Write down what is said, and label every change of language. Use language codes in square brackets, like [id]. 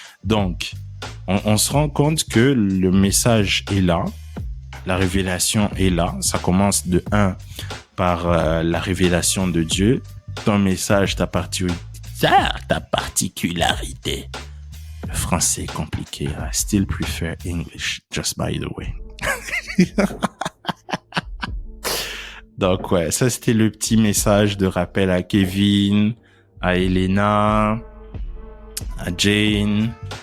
[fr] Donc, on se rend compte que le message est là, la révélation est là. Ça commence de 1 par la révélation de Dieu. Ton message, ta particularité. Le français est compliqué. [en] I still prefer English, just by the way. [fr] Donc ouais, ça c'était le petit message de rappel à Kevin, à Elena, à Jane.